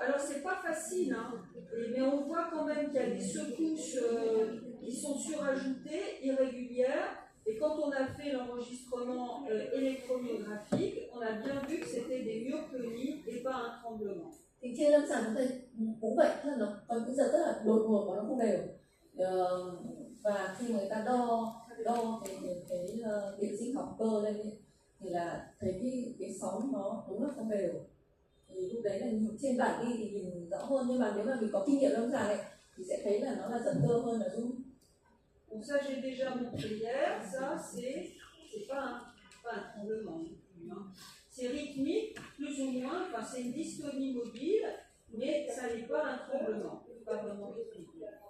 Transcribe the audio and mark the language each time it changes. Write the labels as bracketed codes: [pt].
[fr] Alors, c'est pas facile, hein, mais on voit quand même qu'il y a des secousses qui sont surajoutées, irrégulières. Et quand on a fait l'enregistrement électromyographique, on a bien vu que c'était des myoclonies et pas un tremblement. [vi] Thì trên lâm sàng chúng ta cũng vậy, tức là nó có cái giật rất là đột ngột và nó không đều. Và khi người ta đo cái điện sinh học cơ lên ấy, thì là thấy cái sóng nó đúng là không đều. Thì lúc đấy là trên bản ghi thì nhìn rõ hơn, nhưng mà nếu mà mình có kinh nghiệm lâm sàng ấy thì sẽ thấy là nó là giật cơ hơn là run. [fr] Donc ça j'ai déjà montré hier, ça c'est pas un tremblement. C'est rythmique, plus ou moins, enfin c'est une dystonie mobile, mais ça n'est pas un tremblement, pas vraiment rythmique.